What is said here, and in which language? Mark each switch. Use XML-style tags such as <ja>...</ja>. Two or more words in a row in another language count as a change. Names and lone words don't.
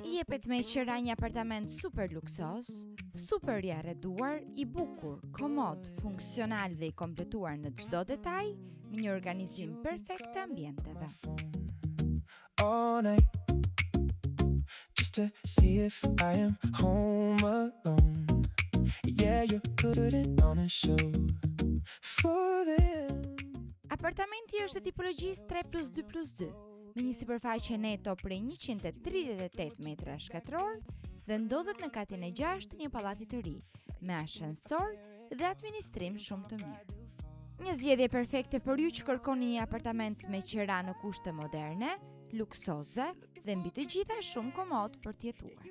<sq>Jepet me qira një apartament super luksos, super i arreduar, i bukur, komod, funksional dhe i kompletuar në çdo detaj, me një organizim perfekt të ambienteve.</sq> <en>All night, just to see if I am home alone. Yeah, you put it on a show for them.</en> <sq>Apartamenti është e tipologjisë 3+2+2, me një sipërfaqe neto prej 138 metra shkatror dhe ndodhet në katin e 6 të një pallati të ri, me ashensor dhe administrim shumë të mirë. Një zgjedhje perfekte për ju që kërkoni një apartament me qira në kushte moderne, luksoze dhe mbi të gjitha shumë komod për të jetuar.</sq>